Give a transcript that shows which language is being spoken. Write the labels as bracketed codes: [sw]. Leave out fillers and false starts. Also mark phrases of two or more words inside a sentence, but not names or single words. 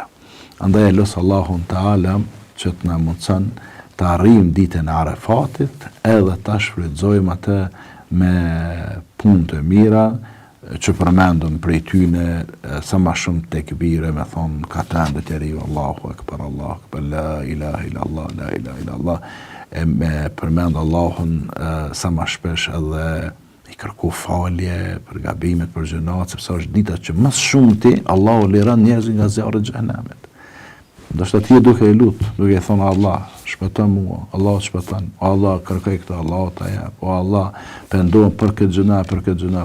[sq] Andaj los Allahun taala që të na mundson të arrijmë ditën e Arafatit, edhe ta shfrytëzojmë atë me punë të mira, që përmendëm prej tyne sa ma shumë tekbire, me thonë katën dhe tjeri, [ar] الله أكبر لا إله إلا الله لا إله إلا الله, [sq] me përmend Allahun sa ma shpesh edhe i kërku falje për gabimet, për gjënat, sepse është dita që më shumë ti, Allahu liran njerëzit nga zjarri i xhenemit. Ndoshta ti duke i lut, duke i thonë Allah, shpëton mua, Allah shpëton, o Allah kërkoj këtë, Allah ta jap, o Allah pendohem për këtë gjëna, për këtë gjëna.